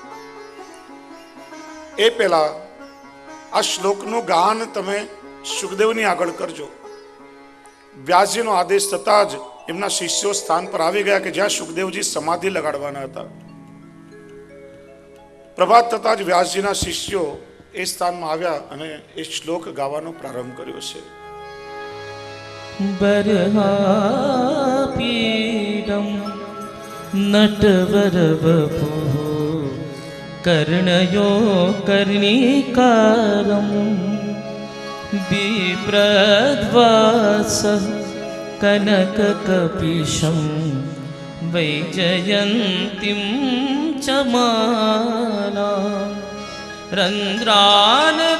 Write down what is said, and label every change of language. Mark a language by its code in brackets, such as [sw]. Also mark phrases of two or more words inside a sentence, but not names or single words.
[gu] એ પહેલા આ શ્લોકનું ગાન તમે સુખદેવની આગળ કરજો વ્યાસજીનો આદેશ થતાં જ એમના શિષ્યો સ્થાન પર આવી ગયા કે જ્યાં સુખદેવજી સમાધિ લગાડવાના હતા પ્રભાત થતાં જ વ્યાસજીના શિષ્યો એ સ્થાનમાં આવ્યા અને એ શ્લોક ગાવાનો પ્રારંભ કર્યો છે [sa] बर्हापीडं नटवरवपु कर्णयो कर्णिकारं बिभ्रद्वासः कनककपिशं वैजयन्तीं च माला रन्ध्रान्